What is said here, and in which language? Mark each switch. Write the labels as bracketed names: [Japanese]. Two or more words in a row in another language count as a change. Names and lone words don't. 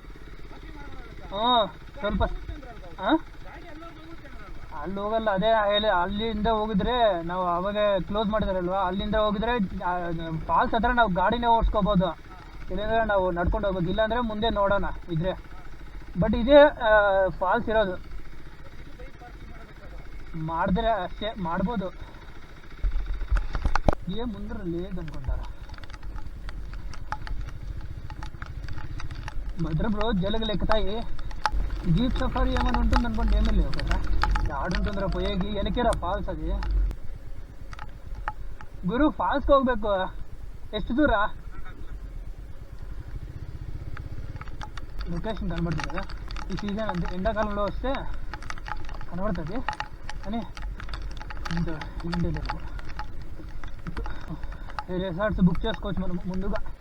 [Kannada] ಸ್ವಲ್ಪ ಅಲ್ಲಿ ಹೋಗಲ್ಲ, ಅದೇ ಹೇಳಿ ಅಲ್ಲಿಂದ ಹೋಗಿದ್ರೆ ನಾವು ಅವಾಗ ಕ್ಲೋಸ್ ಮಾಡಿದಾರಲ್ವಾ, ಅಲ್ಲಿಂದ ಹೋಗಿದ್ರೆ ಫಾಲ್ಸ್ ಹತ್ರ ನಾವು ಗಾಡಿನೇ ಓಡಿಸ್ಕೋಬೋದು, ಇಲ್ಲಾಂದ್ರೆ ನಾವು ನಡ್ಕೊಂಡು ಹೋಗ್ಬೇಕು. ಇಲ್ಲಾಂದರೆ ಮುಂದೆ ನೋಡೋಣ ಇದ್ರೆ. ಬಟ್ ಇದೇ ಫಾಲ್ಸ್ ಇರೋದು, ಮಾಡಿದ್ರೆ ಅಷ್ಟೇ ಮಾಡ್ಬೋದು. [Telugu] ఏ ముందర లేదనుకుంటారా భద్ర బ్రో, జలగలు ఎక్కుతాయి. [English] jeep safari [Telugu] ఏమైనా ఉంటుంది అనుకోండి, ఏమీ లేవు కదా. ఆడుంటుందిరా పోయేకి, వెనకేరా ఫాల్స్ అది. గురు ఫాల్స్కి [Kannada] ಹೋಗ್ಬೇಕು, ಎಷ್ಟು ದೂರ? [Telugu] లొకేషన్ కనబడుతుంది కదా, ఈ సీజన్ అంతే, ఎండాకాలంలో వస్తే కనబడుతుంది కానీ ఇంటే లేదు. రిసార్ట్స్ బుక్ చేసుకోవచ్చు మనం ముందుగా.